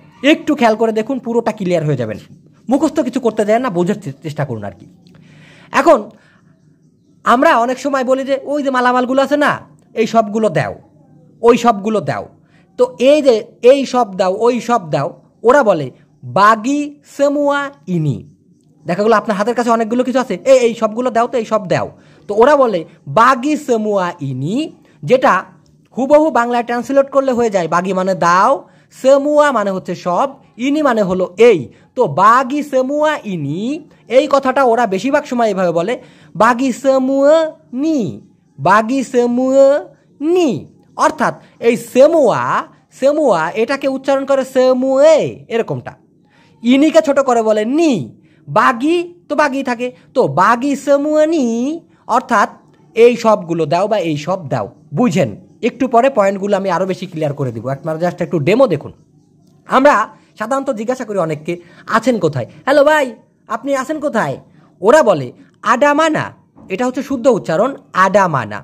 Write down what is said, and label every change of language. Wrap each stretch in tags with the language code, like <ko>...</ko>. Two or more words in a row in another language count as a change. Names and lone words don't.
<bn>একটু খেয়াল করে দেখুন, পুরোটা ক্লিয়ার হয়ে যাবেন। মুখস্থ কিছু করতে দেয় না, বোঝার চেষ্টা করুন আর কি। এখন আমরা অনেক সময় বলি যে ওই যে মালামালগুলো আছে না, এই সবগুলো দাও, ওই সবগুলো দাও। তো এই যে এই সব দাও, ওই সব দাও, ওরা বলে</bn> <ms>bagi semua ini।</ms> <bn>দেখা গেলো আপনার হাতের কাছে অনেকগুলো কিছু আছে, এই সবগুলো দাও তো, এই সব দাও। তো ওরা বলে</bn> <ms>bagi semua ini,</ms> <bn>যেটা হুবহু বাংলায় ট্রান্সলেট করলে হয়ে যায় বাগি মানে দাও, semua মানে হচ্ছে সব, ইনি মানে হলো এই। তো</bn> <ms>bagi semua ini</ms> <bn>এই কথাটা ওরা বেশিরভাগ সময় এভাবে বলে</bn> <ms>bagi semua ni, bagi semua ni।</ms> <bn>অর্থাৎ এই semua এটাকে উচ্চারণ করে semua এরকমটা, ইনিকে ছোট করে বলে নি, বাগি তো বাগি থাকে, তো</bn> <ms>bagi semua ni</ms> <bn>অর্থাৎ এই সবগুলো দাও বা এই সব দাও। বুঝেন? একটু পরে পয়েন্টগুলো আমি আরও বেশি ক্লিয়ার করে দিব, আপনারা জাস্ট একটু ডেমো দেখুন। আমরা সাধারণত জিজ্ঞাসা করি অনেককে আছেন কোথায়, হ্যালো ভাই আপনি আছেন কোথায়, ওরা বলে</bn> <ms>ada mana,</ms> <bn>এটা হচ্ছে শুদ্ধ উচ্চারণ</bn> <ms>ada mana.</ms>